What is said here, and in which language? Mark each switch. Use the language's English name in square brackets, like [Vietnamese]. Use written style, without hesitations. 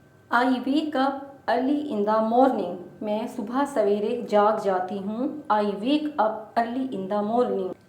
[English] I wake up early in the morning. [Hindi] मैं सुबह सवेरे जाग जाती हूँ. [English] I wake up early in the morning.